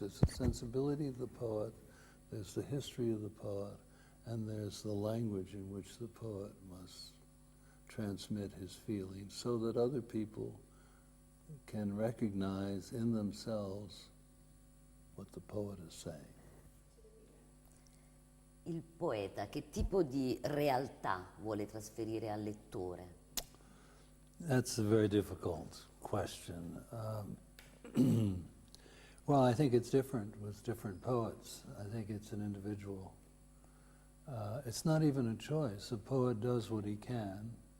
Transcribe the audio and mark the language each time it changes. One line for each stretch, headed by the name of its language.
English: There's the sensibility of the poet, there's the history of the poet, and there's the language in which the poet must transmit his feelings so that other people can recognize in themselves what the poet is saying.
Italian: Il poeta che tipo di realtà vuole trasferire al lettore?
English: That's a very difficult question. Well, I think it's different with different poets. I think it's an individual. It's not even a choice. A poet does what he can.